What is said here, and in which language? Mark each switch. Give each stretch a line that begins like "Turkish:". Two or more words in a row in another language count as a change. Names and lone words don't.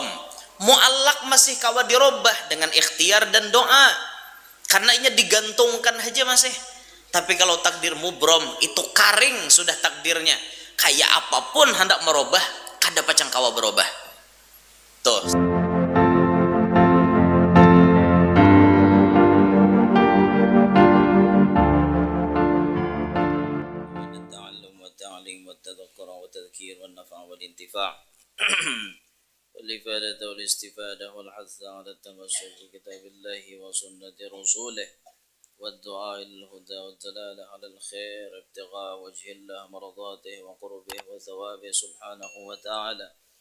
Banjar: Mu'allak masih kawa dirubah dengan ikhtiar dan doa, karena ini digantungkan aja masih. Tapi kalau takdir mubrom itu karing sudah takdirnya, kayak apapun hendak merubah, kada pacang kawa berubah. Tuh.
Arabic: والتذكر والتذكير والنفع والانتفاع والإفادة والاستفادة والحث على التمسك بكتاب الله وسنة رسوله والدعاء للهدى والدلالة على الخير ابتغاء وجه الله مرضاته وقربه وثوابه سبحانه وتعالى.